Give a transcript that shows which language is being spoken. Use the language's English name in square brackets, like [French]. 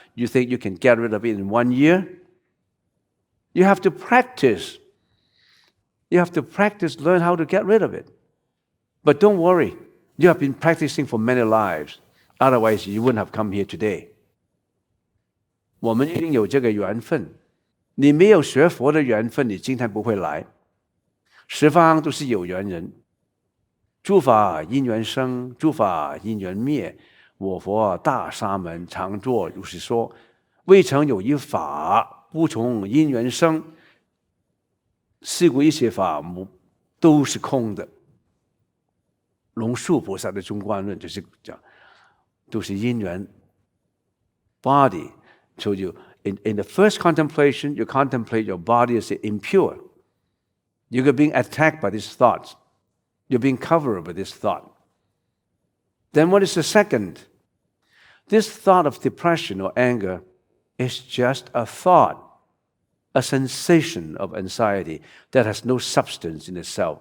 [English] You think you can get rid of it in 1 year? You have to practice. You have to practice, learn how to get rid of it. But don't worry. You have been practicing for many lives. Otherwise, you wouldn't have come here today. [Chinese] 我们一定有这个缘分。你没有学佛的缘分，你今天不会来。十方都是有缘人。诸法因缘生，诸法因缘灭。我佛大沙门常作如是说。未曾有一法不从因缘生。是故一切法都是空的。龙树菩萨的中观论就是讲，都是因缘 body. [English] So in the first contemplation, you contemplate your body as impure. You're being attacked by these thoughts. You're being covered by this thought. Then what is the second? This thought of depression or anger is just a thought, a sensation of anxiety that has no substance in itself.